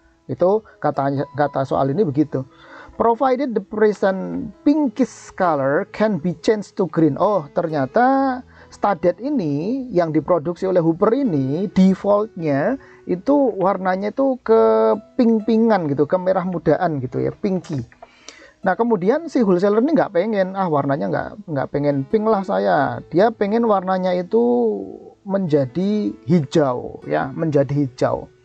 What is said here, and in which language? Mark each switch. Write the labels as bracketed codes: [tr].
[id] Itu kata soal ini begitu. [en] Provided the present pinkish color can be changed to green. [id] Oh, ternyata studded ini yang diproduksi oleh Hooper ini defaultnya itu warnanya itu ke pink-pinkan gitu, ke merah mudaan gitu ya, pinky. Nah kemudian si wholesaler ini nggak pengen, warnanya nggak pengen pink lah saya, dia pengen warnanya itu menjadi hijau ya, menjadi hijau.